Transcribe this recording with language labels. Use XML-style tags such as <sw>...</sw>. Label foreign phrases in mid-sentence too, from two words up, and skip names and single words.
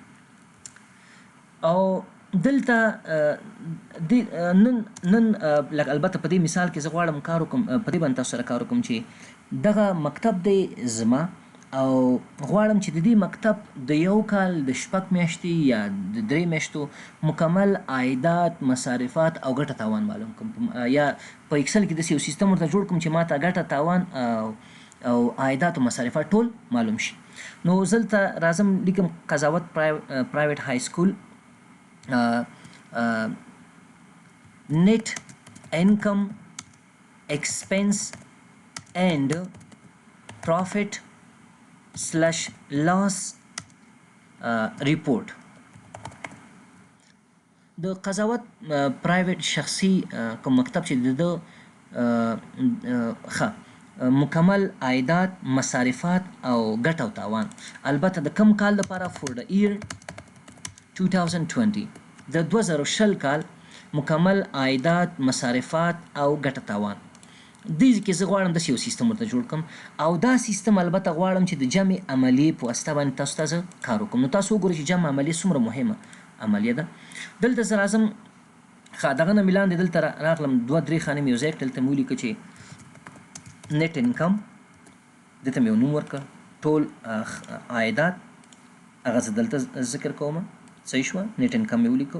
<ps>او دلته نن البته په دې مثال کې زه غواړم کار وکړم، په دې باندې تاسو سره کار وکړم چې دغه مکتب دی زما او غواړم چې د دې مکتب د یو کال د 6 میاشتې یا د 3 میاشتو مکمل عایدات، مصارفات او ګټه تاوان معلوم کړم، یا په اکسل کې داسې یو سیستم ورته جوړ کړم چې ماته ګټه تاوان او عایدات او مصارفات ټول معلوم شي. نو زه دلته راځم لیکم قضاوت پرایویټ های سکول،</ps> <en>net income expense and profit /loss report.</en> <ps>د قضاوت پرایویټ شخصي کوم مکتب چې د مکمل عایدات، مصارفات او ګټه او تاوان، البته د کم کال لپاره</ps> <en>for the year 2020</en> <ps>د 2020 کال مکمل عایدات، مصارفات او ګټه تاوان. دې کې زه غواړم داسې یو سیستم ورته جوړ کړم او دا سیستم البته غواړم چې د جمع عملیې په واسطه باندې تاسو ته زه کار وکړم. نو تاسو وګورئ چې جمع عملیې څومره مهمه عملیه ده. دلته زه راځم دغه نه مې لاندې دلته راغلم 2-3 خانې مې یو ځای کړل، دلته مې ولیکه چې</ps> <en>net income,</en> <ps>دلته مې یو نوم ورکړ، ټول عایدات هغه زه دلته ذکر کوم، صحیح شوه،</ps> <en>net income</en> <ps>مې ولیکو.</ps>